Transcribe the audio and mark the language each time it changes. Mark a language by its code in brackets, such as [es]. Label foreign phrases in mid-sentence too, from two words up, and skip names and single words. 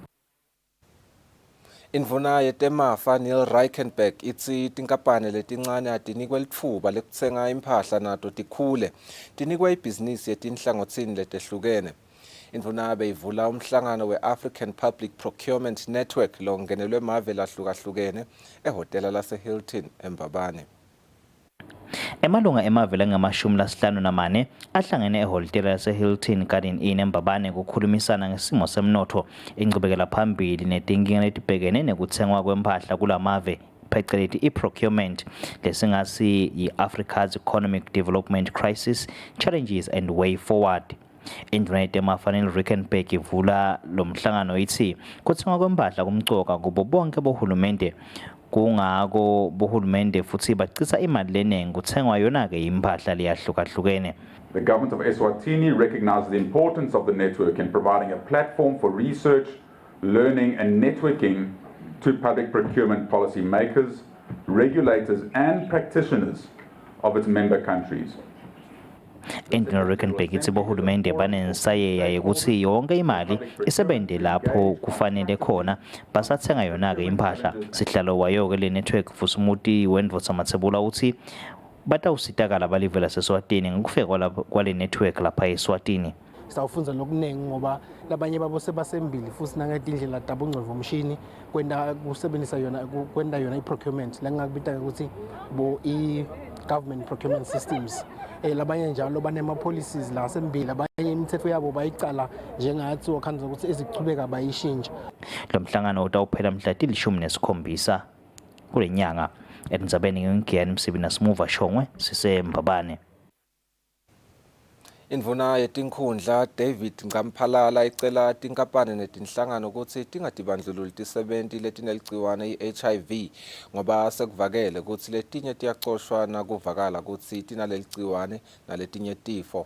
[ss] Indvuna yetemafa Neil Reichenberg itsi tinkampane letincane atinikwe litfuba lekutsenga imphahla nato tikhule, tinikwe ibhizinisi yetinhlangothini letehlukene. Indvuna beyivula umhlangano we-African Public Procurement Network longenelwe mave lahlukahlukene ehhotela lase-Hilton eMbabane. Emalunga emavela ngama-54 ahlangene ehhotela lase-Hilton Garden Inn eMbabane kukhulumisana ngesimo semnotho, ingqubekela phambili netinkinga letibhekene nekutsengwa kwemphahla kulamave pheceleti i-procurement lesingasi yi-Africa's Economic Development Crisis, Challenges and Way Forward. Indvuna yetemafa Neil Reichenberg ivula lo mhlangano ithi kutsengwa kwemphahla kumcoka kubo bonke bohulumende, kungako bohulumende futhi bacisa imali leningi kuthengwa yona-ke imphahla leyahlukahlukene. [en] The government of Eswatini recognizes the importance of the network in providing a platform for research, learning and networking to public procurement policy makers, regulators and practitioners of its member countries. [ss] Indvuna Reichenberg ithi bohulumende banensayeya yekuthi yonke imali isebente lapho kufanele khona basathenga yona-ke imphahla. Sihlalo wayo-ke le network Vusumuti wendvotamathebula uthi batawusitakala balive laseswatini ngokufika kwale network lapha eSwatini. Sitawufunza lokuningi ngoba labanye babo sebasembili futhi nangetindlela tabongcondvomshini kwenda kusebenzisa yona kwenda yona i-procurement langakubita ukuthi bo i- [en] government procurement systems. [ss] Labanye njalo banema-policies la sembili, abanye imithetho yabo bayicala njengathi wakhanza ukuthi ezichubeka bayishintsha. Lo mhlangano utawuphela mhla ti-17 kule nyanga. Etindzabeni ngingiyani Msibina Smuva Shongwe siseMbabane. Indvuna yetinkhundla David Ngamphalala icela tinkampane netinhlangano ukuthi tingatibandlululi tisebenti letineligciwane i-HIV ngoba sekuvakele ukuthi letinye tiyacoshwa nakuvakala ukuthi tinaleligciwane naletinye tifo.